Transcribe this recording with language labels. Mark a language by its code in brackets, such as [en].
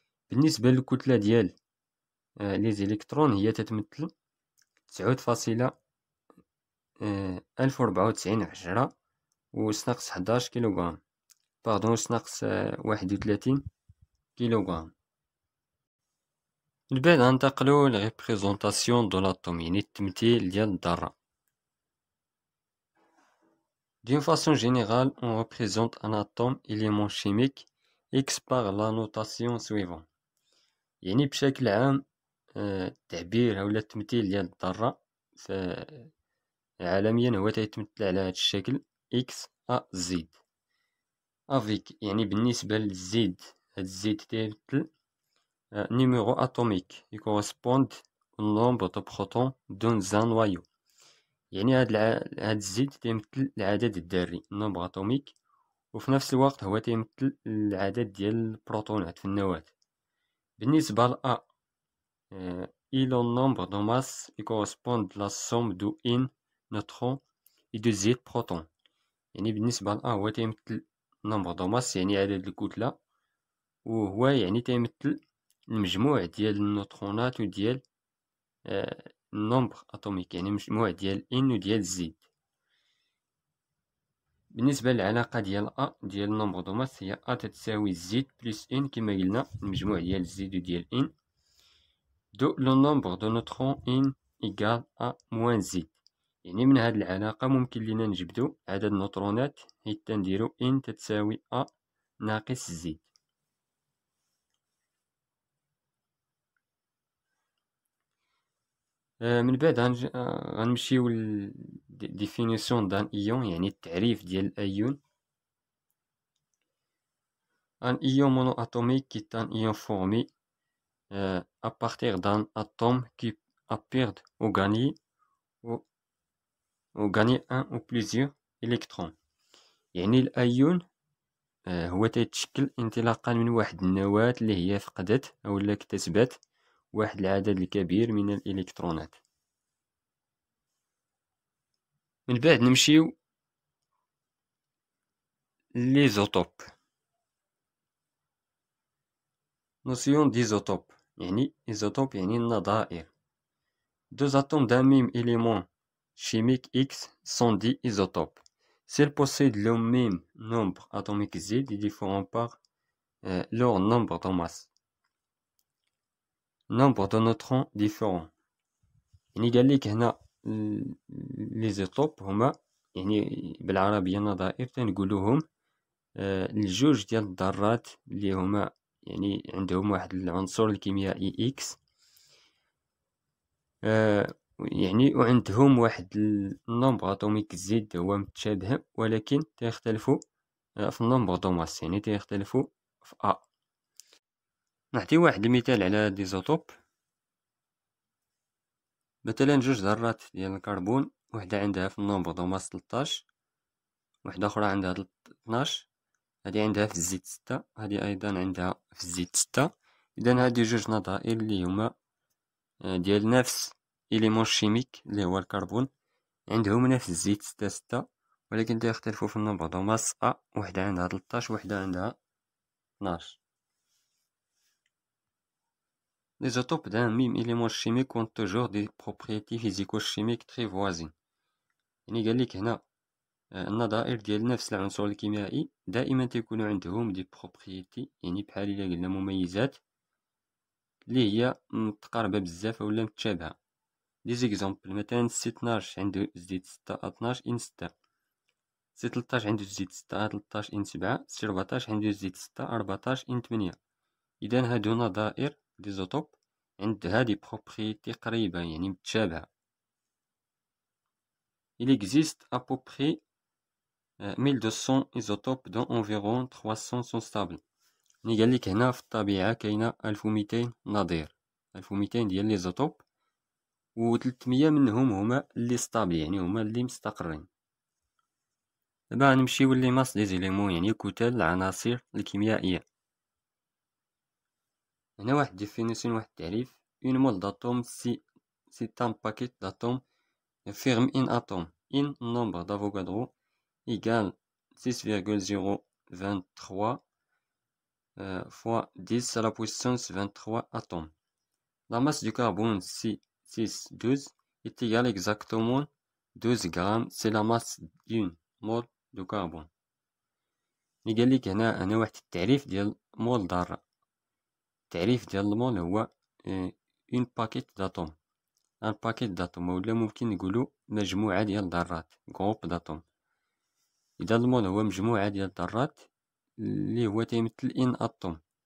[ar] بالنسبة للكتلة ديال لي زيليكترون هي تتمثل 9.1094 في 10 أس ناقص 11 كيلوغرام أس ناقص 31 كيلوغرام. من بعد غنتقلو لريبريزونطاسيون دو لاتوم، يعني التمثيل ديال الذرة. [fr] D'une façon générale, on représente un atome élément chimique X par la notation suivante. [ar] يعني بشكل عام التعبير أو التمثيل ديال الذرة عالميا هو تيتمثل على هذا الشكل X A Z. افيك يعني بالنسبة للزيد، هاد الزيد تيمثل [fr] numéro atomique qui correspond au nombre de protons dans un noyau. [ar] يعني هاد الزيد تيمثل العدد الذري نومبر اتوميك، وفي نفس الوقت هو تيمثل العدد ديال البروتونات في النواة. بالنسبة ل [fr] A il est nombre de masse qui correspond à la somme de N neutrons et de Z protons. [ar] يعني بالنسبة ل A هو تيمثل نومبر دو ماس، يعني عدد الكتلة، وهو يعني تيمثل المجموع ديال النيوترونات وديال النومبر اتوميك، يعني مجموع ديال N وديال Z. بالنسبة للعلاقة ديال A ديال النومبر دو ماس هي A تتساوي Z بلس N، كما قلنا المجموع ديال Z وديال N. [fr] دو لو نومبر دو نوترون N إيكال A موان Z. [ar] يعني من هاد العلاقة ممكن لينا نجبدو عدد النوترونات حيت تنديرو N تتساوي A ناقص Z. من بعد غنمشيو ديفينيسيون دان ايون، يعني التعريف ديال الايون. [fr] ان ion monoatomique est un ion formé à partir d'un atome qui a perdu ou gagné un ou plusieurs électrons. [ar] يعني الايون هو تيتشكل انطلاقا من واحد النواة اللي هي فقدت او لا اكتسبت واحد العدد الكبير من الالكترونات. من بعد نمشيو ليزوتوب. نوسيون ديزوتوب يعني إيزوتوب يعني النظائر. [fr] Deux atomes d'un même élément chimique X sont dits isotopes. S'ils possèdent le même nombre atomique Z, ils diffèrent par leur nombre de masse. Nombre de neutrons différents. [ar] يعني قال لك هنا ليزوتوب هما يعني بالعربية نظائر تنقولوهم الجوج ديال الذرات اللي هما يعني عندهم واحد العنصر الكيميائي X، يعني وعندهم واحد النومبر اتوميك زد هو متشابه، ولكن تيختلفوا في النومبر دو ماس، يعني تيختلفوا في أ. نعطي واحد المثال على هاد ليزوتوب. مثلا جوج ذرات ديال الكربون، وحدة عندها في النومبر دو ماس 13، وحدة أخرى عندها 12، هادي عندها في الزيت 6، هادي أيضا عندها في الزيت 6. إذا هادي جوج نظائر اللي هما ديال نفس إليمون شيميك اللي هو الكربون، عندهم نفس الزيت 6 ولكن تيختلفوا في النومبر دو ماس أ، وحدة عندها 13 وحدة عندها 12. [fr] Les isotopes d'un même élément chimique ont toujours des propriétés physico-chimiques très voisines. [ar] يعني قالك هنا النظائر ديال نفس العنصر الكيميائي دائما تيكون عندهم دي بروبريتي، يعني بحال الا قلنا مميزات اللي هي متقاربة بزاف اولا متشابهة. دي زيكزامبل، مثلا سي 12 عنده زيت 6 أ 12 إن 6، سي 13 عنده زيت 6 أ 13 إن 7، سي 14 عنده زيت 6 14 إن 8. إذا هادو نظائر ديزوتوب عند هادي بروبريتي قريبة يعني متشابهة. [fr] Il existe à peu près 1200 isotopes dont environ 300 sont stables. [ar] يعني قالك هنا في الطبيعة كاينة 1200 نظير، 1200 ديال ليزوتوب، و 300 منهم هما اللي ستابل يعني هما اللي مستقرين. دابا غنمشيو لي ماس دي زيليمون يعني كتل العناصر الكيميائية. هنا واحد ديفينيسيون، واحد التعريف: [fr] une mole d'atome c'est un paquet d'atomes ferme in atome in nombre d'Avogadro égale 6,023 fois 10 à la puissance 23 atomes. La masse du carbone C612 est égale exactement 12 grammes, c'est la masse d'une mole de carbone. [ar] قال لك هنا واحد التعريف ديال مول ذرة. التعريف ديال المول هو اون باكيت داتوم، ان باكيت داتوم، ولا ممكن نقولو مجموعة ديال الذرات، غروب داتوم. إذا المول هو مجموعة ديال الذرات اللي هو تيمثل ان اتوم.